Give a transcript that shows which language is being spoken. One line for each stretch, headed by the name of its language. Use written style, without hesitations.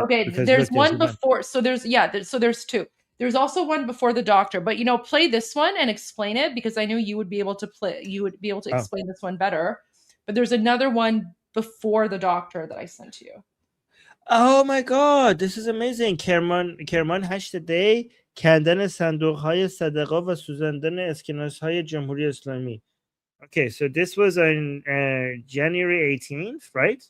English: Okay, there's one before. So there's two. There's also one before the doctor. But play this one and explain it, because I knew you would be able to play. You would be able to explain this one better. But there's another one before the doctor that I sent to you. Oh my God, this is amazing.
Persian: Kerman 8 دی کندن صندوق‌های صدقه و سوزاندن اسکناس‌های جمهوری اسلامی.
English: Okay, so this was on January 18th, right?